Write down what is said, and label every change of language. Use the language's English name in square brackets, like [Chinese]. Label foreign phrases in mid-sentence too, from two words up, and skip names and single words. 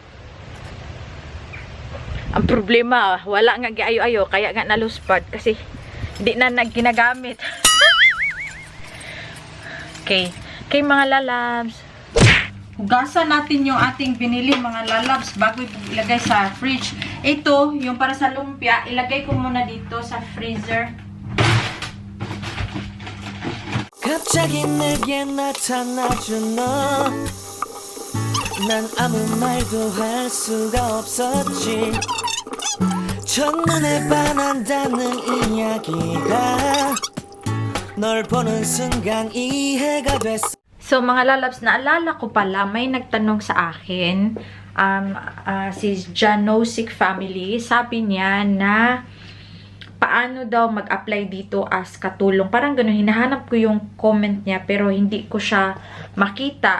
[Filipino] Ang problema, [Cebuano] wala nga giayo-ayo, [Filipino] kaya nga naluspad kasi hindi na ginagamit. Okay. Okay, mga lalabs. Hugasan natin yung ating binili mga lalabs bago ilagay sa fridge. Ito, yung para sa lumpia, ilagay ko muna dito sa freezer. [Korean] 갑자기 내게 나타나준 너 난 아무 말도 할 수가 없었지 첫눈에 반한다는 이야기가 널 보는 순간 이해가 됐어. [Filipino] So, mga lalabs, naalala ko pala, may nagtanong sa akin, si Janosik family, sabi niya na paano daw mag-apply dito as katulong. Parang ganun, hinahanap ko yung comment niya, pero hindi ko siya makita.